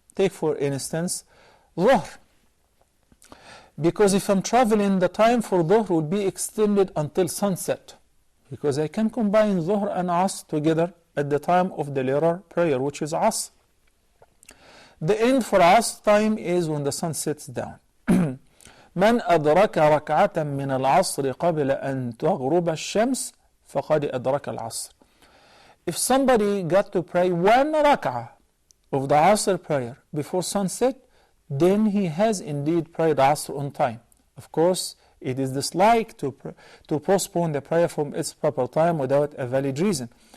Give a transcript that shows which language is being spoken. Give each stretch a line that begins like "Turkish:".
English: Take for instance, Dhuhr. Because if I'm traveling, the time for Dhuhr will be extended until sunset, because I can combine Dhuhr and Asr together at the time of the later prayer, which is Asr. The end for Asr time is when the sun sets down.
Arabic: من أدرك ركعة من العصر قبل أن تغرب الشمس فقد أدرك العصر.
English: If somebody got to pray 1 rak'ah of the Asr prayer before sunset, then he has indeed prayed Asr on time. Of course, it is disliked to postpone the prayer from its proper time without a valid reason.